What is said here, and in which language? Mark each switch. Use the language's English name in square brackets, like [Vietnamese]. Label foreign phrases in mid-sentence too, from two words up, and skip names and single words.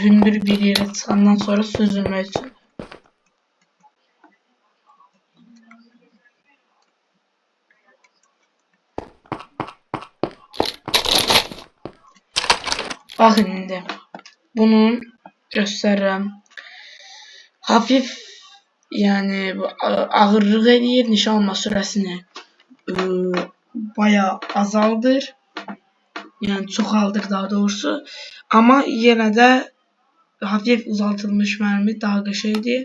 [Azerbaijani] Hündür bir yerə çıxandan sonra süzülmək üçündür. Bakın indi. Bunun göstərirəm. Hafif yani ağırlıq edir, nişan alma sürəsini bayağı azaldır. Yani çoxaldır [Turkish] daha doğrusu. Ama yine de hafif uzatılmış mermi daha qəşəngdir.